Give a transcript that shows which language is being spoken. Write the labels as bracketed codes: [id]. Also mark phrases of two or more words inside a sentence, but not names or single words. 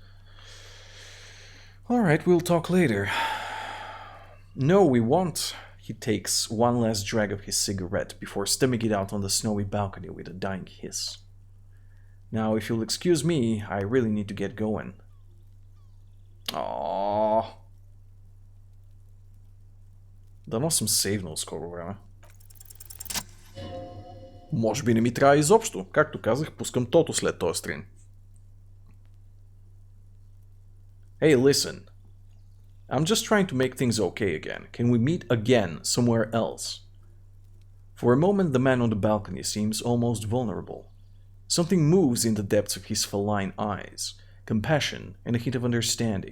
[en] Alright, we'll talk later. No, we won't. He takes one last drag of his cigarette before stemming it out on the snowy balcony with a dying hiss. Now, if you'll excuse me, I really need to get going. Aww. [bg] Дано съм сейвнал скоро време. Може би не ми трябва изобщо. Както казах, пускам тото след този стрим. [en] Hey, listen. I'm just trying to make things okay again. Can we meet again somewhere else? For a moment, the man on the balcony seems almost vulnerable. Something moves in the depths of his feline eyes, compassion and a hint of understanding.